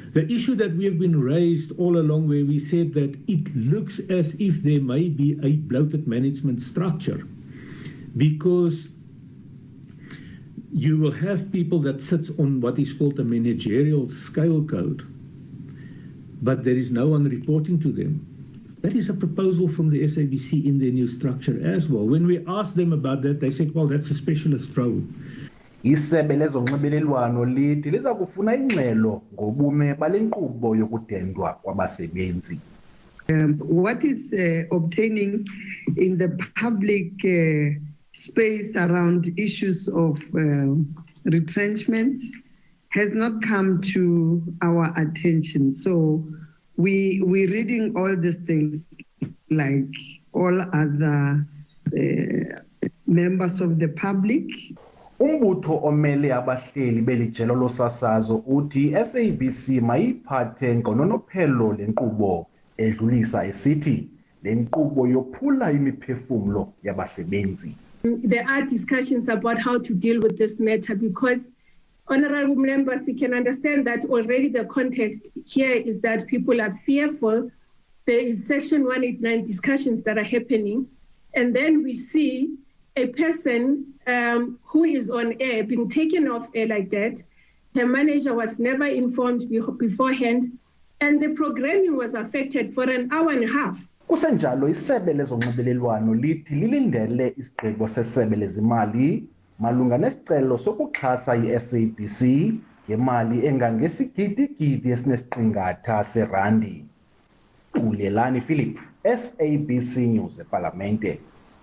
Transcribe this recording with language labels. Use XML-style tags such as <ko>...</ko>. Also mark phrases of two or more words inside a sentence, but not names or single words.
<en>The issue that we have been raised all along, where we said that it looks as if there may be a bloated management structure, because you will have people that sits on what is called a managerial scale code, but there is no one reporting to them. That is a proposal from the SABC in their new structure as well. When we asked them about that, they said, well, that's a specialist role.</en> <xh>Isebe lezonxibelelwano lithi liza kufuna ingxelo ngobume bale nkqubo yokudendwa kwabasebenzi.</xh> <en>What is obtaining in the public space around issues of retrenchments has not come to our attention. So we're reading all these things like all other members of the public.</en> <xh>Umbutho omele abahleli belijelo losasazo uthi SABC mayiphathe ngononophelo le nkqubo, edlulisa esithi le nkqubo yophula imiphefumlo yabasebenzi.</xh> <en>There are discussions about how to deal with this matter because, honorable members, you can understand that already the context here is that people are fearful. There is Section 189 discussions that are happening, and then we see a person who is on air being taken off air like that. The manager was never informed beforehand, and the programming was affected for an hour and a half.</en> <xh>Kusenjalo isebe lezonxibelelwano lithi lilindele isigqibo sesebe lezimali malunga nesicelo sokuxhasa i-SABC ngemali engangesigidigidi esinesiqingatha serandi. Xulelani Philip, SABC News ePalamente.</xh>